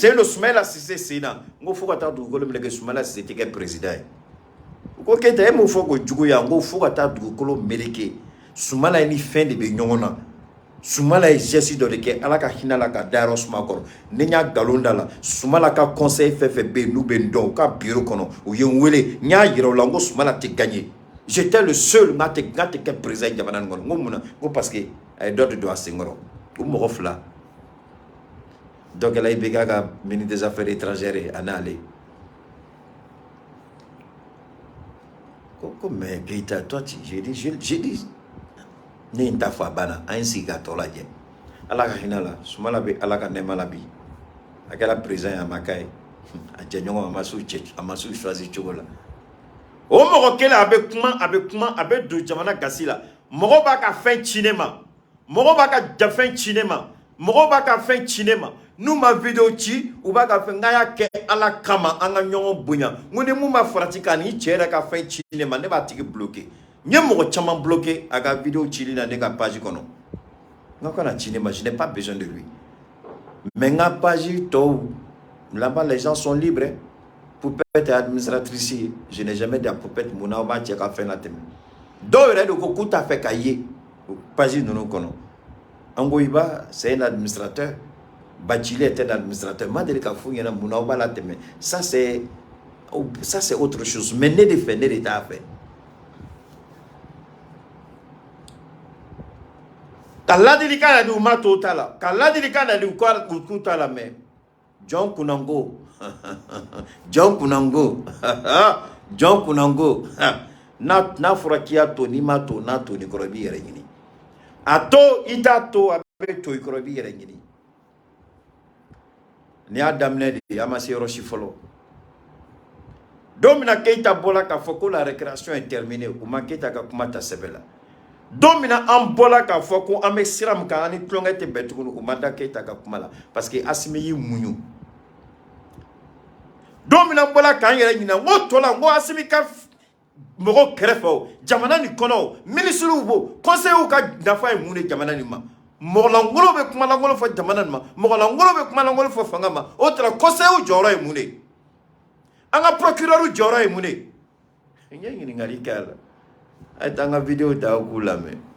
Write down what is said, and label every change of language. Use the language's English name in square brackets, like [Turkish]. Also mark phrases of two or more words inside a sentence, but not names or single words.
[Bambara] sen don Soumaïla Cissé sen na n ko fo ka taa dugukolo meleke Soumaïla Cissé tɛ kɛ président ye u ko Keita e m'o fɔ ko juguya n ko fo ka taa dugukolo meleke Soumaïla ni fɛn de bɛ ɲɔgɔn na Soumaïla ye geste dɔ de kɛ ala ka hinɛ la ka da yɔrɔ suma kɔrɔ ni n y'a nkalon da la Soumaïla ka conseil fɛn fɛn bɛ yen n'u bɛ n dɔn u ka bureau kɔnɔ u ye n wele n y'a yira u la n ko Soumaïla tɛ gagner [French] j'étais le seul [Bambara] n tɛ kɛ président jamana nin kɔnɔ n ko mun na n ko [French] parce que [Bambara] a ye dɔ de don a senkɔrɔ u mɔgɔ fila dɔ kɛla IBK ka [French] ministre des affaires étrangères [Bambara] a n'ale ko [French] mais Keita toi j'ai dit [Bambara] ne ye n ta fɔ a banna an ye sigi ka tɔ lajɛ ala ka hinɛ la Soumaïla bɛ ala ka nɛɛma la bi a kɛra président ye a ma k'a ye a jɛɲɔgɔn a ma s'u choisi cogo la o mɔgɔ kelen a bɛ kuma a bɛ don jamana gasi la mɔgɔ b'a ka fɛn ci ne ma mɔgɔ b'a ka jafɛn ci ne ma mɔgɔ b'a ka fɛn ci ne ma n'u ma vidéo ci u b'a ka fɛn n y'a kɛ ala kama an ka ɲɔgɔn bonya n ko ni mun ma farati ka ni cɛ yɛrɛ ka fɛn ci ne ma ne b'a tigi bloqué n ye mɔgɔ caman bloqué a ka vidéo cili la ne ka page kɔnɔ n ka na ci ne ma [French] je n'ai pas besoin de lui [Bambara] mais n ka page tɔw [French] là-bas les gens sont libres Poupette administratrice je n'ai jamais dit à Poupette [Bambara] mun na aw b'a cɛ ka fɛn latɛmɛ dɔw yɛrɛ de ko k'u t'a fɛ ka ye page ninnu kɔnɔ Angoiba [French] c'est un administrateur Bachile est un administrateur [Bambara] ma deli ka f'u ɲɛna mun na aw b'a latɛmɛ [French] ça c'est autre chose mais [Bambara] ne de fɛ ne de t'a fɛ ka ladilikan na di u ma to ta la ka ladilikan na di u k'u ta la mais John Kunango n'a fɔra k'i y'a to n'i ma to n'a to ni kɔrɔ i b'i yɛrɛ ɲini a to i t'a to a bɛ to i kɔrɔ i b'i yɛrɛ ɲini ni y'a daminɛ de a ma se yɔrɔ si fɔlɔ don min na Keita bɔla k'a fɔ ko [French] la récréation est terminée [Bambara] u ma Keita ka kuma ta sɛbɛn la don min na an bɔla k'a fɔ ko an bɛ sira min kan an ni tulonkɛ tɛ bɛn tuguni u ma da Keita ka kuma la parce que Assimi y'i muɲu don min na an bɔla k'an yɛrɛ ɲininka n ko tɔ la n ko Assimi ka mɔgɔw kɛrɛfɛ o jamana nin kɔnɔ o ministres bo conseillers ka nafa ye mun de jamana nin ma mɔgɔlankolon bɛ kumalankolon fɔ jamana nin ma mɔgɔlankolon bɛ kumalankolon fɔ fanga ma o tɛ conseillers jɔyɔrɔ ye mun de an ka procureur jɔyɔrɔ ye mun de n ye ɲininkali kɛ a la a ye taa an ka vidéo ta aw k'u lamɛn